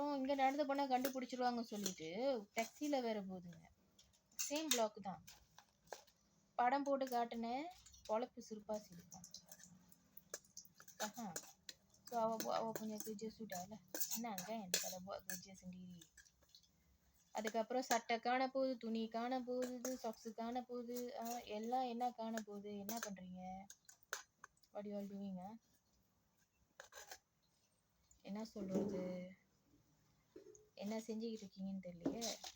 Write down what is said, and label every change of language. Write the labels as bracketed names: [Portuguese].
[Tamil] இங்கே நடந்து போனால் கண்டுபிடிச்சிருவாங்க சொல்லிட்டு டாக்ஸியில் வேற போகுதுங்க. சேம் பிளாக் தான். படம் போட்டு காட்டினேன், பொழப்பு சிரிப்பா சிரிப்பான். [Malay] So awak punya kerja sudah lah. Senang kan kalau buat kerja sendiri. [Tamil] அதுக்கப்புறம் சட்டை காண போகுது, துணி காண போகுது, சாக்ஸு காண போகுது, எல்லாம் என்ன காண போகுது. என்ன பண்ணுறீங்க? [English] What you all doing? [Tamil] என்ன சொல்கிறது, என்ன செஞ்சுக்கிட்டு இருக்கீங்கன்னு தெரியலையே.